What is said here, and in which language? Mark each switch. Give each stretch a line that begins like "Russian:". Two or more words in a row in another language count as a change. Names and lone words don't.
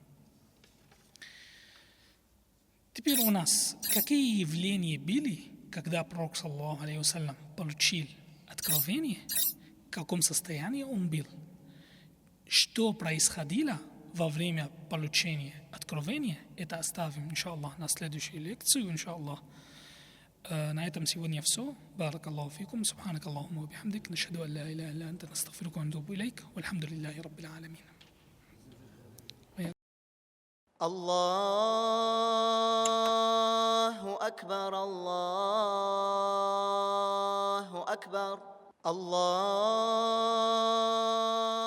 Russian: Теперь у нас какие явления были, когда пророк,
Arabic: صلى الله عليه وسلم,
Russian: получил откровение, в каком состоянии он был, что происходило во время получения откровения, это оставим, иншаллах, на следующую лекцию, иншаллах. На этом сегодня все.
Arabic: بارك الله فيكم سبحانك اللهم وبحمدك نشهد أن لا إله إلا أنت نستغفرك ونتوب إليك والحمد لله رب العالمين. الله أكبر الله أكبر الله